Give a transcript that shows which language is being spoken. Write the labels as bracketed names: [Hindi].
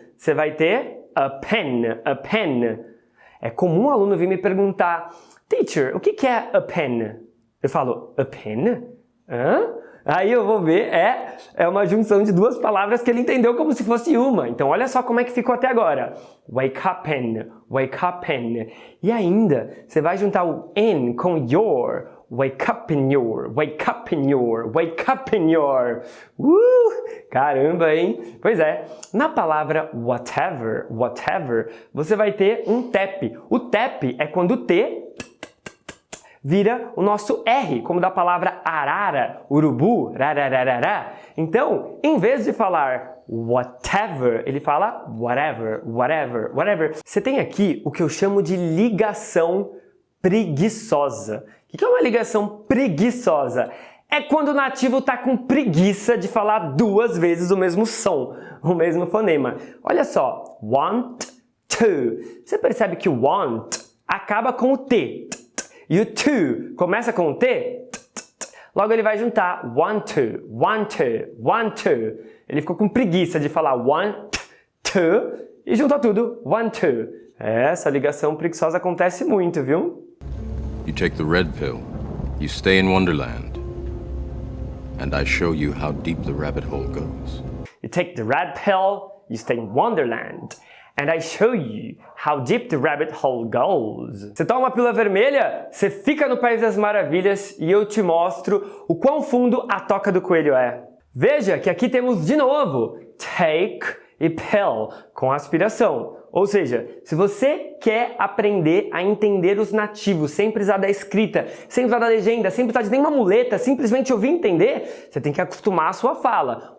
[Portuguese] Você vai ter [English] a pen, a pen. [Portuguese] É comum um aluno vir me perguntar, teacher, o que é a pen? Eu falo, a pen? Hã? Aí eu vou ver, é uma junção de duas palavras que ele entendeu como se fosse uma. Então olha só como é que ficou até agora. [English] Wake up pen, wake up pen. [Portuguese] E ainda, você vai juntar o n com your. [English] Wake up in your, wake up in your, wake up in your. [Portuguese] Caramba, hein? Pois é, na palavra whatever, whatever, você vai ter um tap. O tap é quando o T vira o nosso R, como da palavra arara, urubu, rarararará. Então, em vez de falar whatever, ele fala whatever, whatever, whatever. Você tem aqui o que eu chamo de ligação preguiçosa. O que é uma ligação preguiçosa? É quando o nativo está com preguiça de falar duas vezes o mesmo som, o mesmo fonema. Olha só, want to. Você percebe que o want acaba com o T. E o to começa com o T. Logo ele vai juntar [English] want to, want to, want to. [Portuguese] Ele ficou com preguiça de falar [English] want to [Portuguese] e junta tudo, want to. Essa ligação preguiçosa acontece muito, viu? [English] You take the red pill, you stay in Wonderland, and I show you how deep the rabbit hole goes. You take the red pill, you stay in Wonderland, and I show you how deep the rabbit hole goes. [Portuguese] Você toma uma pílula vermelha, você fica no País das Maravilhas e eu te mostro o quão fundo a toca do coelho é. Veja que aqui temos de novo take e pill com aspiração. Ou seja, se você quer aprender a entender os nativos sem precisar da escrita, sem precisar da legenda, sem precisar de nenhuma muleta, simplesmente ouvir e entender, você tem que acostumar a sua fala.